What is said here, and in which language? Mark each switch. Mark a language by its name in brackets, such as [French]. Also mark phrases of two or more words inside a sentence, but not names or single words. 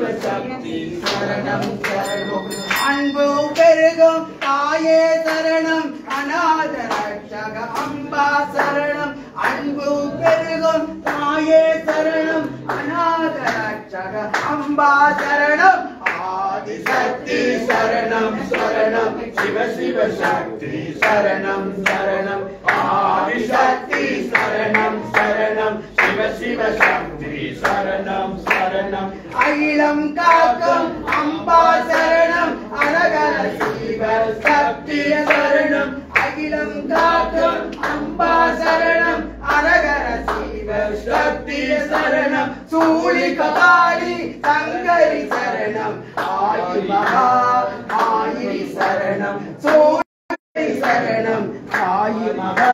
[Sanskrit] शक्ति शरणं शरणं [Tamil] अன்பு பெருகும் தாயே சரணம் அநாத ரட்சக அம்பா சரணம் அன்பு பெருகும் தாயே சரணம் அநாத ரட்சக அம்பா சரணம் [Sanskrit] आदिशक्ति शरणं शरणं शिव शिव शक्ति शरणं शरणं आदिशक्ति शरणं शरणं शिव शिव शक्ति शरणं शरणं சரணம் [Tamil] அகிலம் காக்கும் அம்பா சரணம் அழகர சிவ சக்திய சரணம் அகிலம் காக்கும் அம்பா சரணம் அழகர சிவ சக்திய சரணம் சூழி கபாலி சங்கரி சரணம் ஆயி மகா ஆயி சரணம் சூழி சரணம் ஆயி மகா